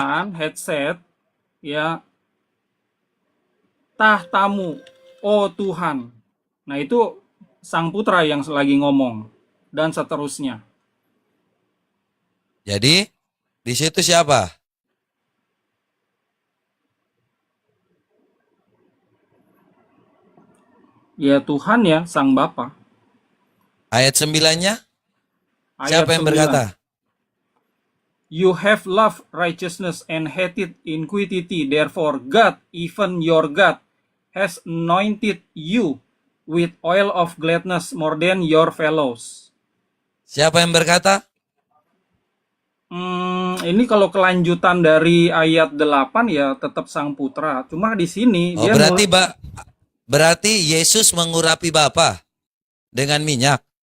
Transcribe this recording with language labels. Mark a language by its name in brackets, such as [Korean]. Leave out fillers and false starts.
[English] Son had said, [Indonesian] ya, tahtamu, oh Tuhan. Nah, itu sang putra yang lagi ngomong dan seterusnya. Jadi di situ siapa? Ya Tuhan ya, sang Bapa. Ayat 9-nya? Ayat Siapa yang 9. berkata? [English] You have loved righteousness and hated iniquity, therefore God, even your God, has anointed you with oil of gladness more than your fellows. [Indonesian] Siapa yang berkata? Ini kalau kelanjutan dari ayat 8 ya tetap sang putra. Cuma di sini Oh, dia berarti Yesus mengurapi Bapa dengan minyak.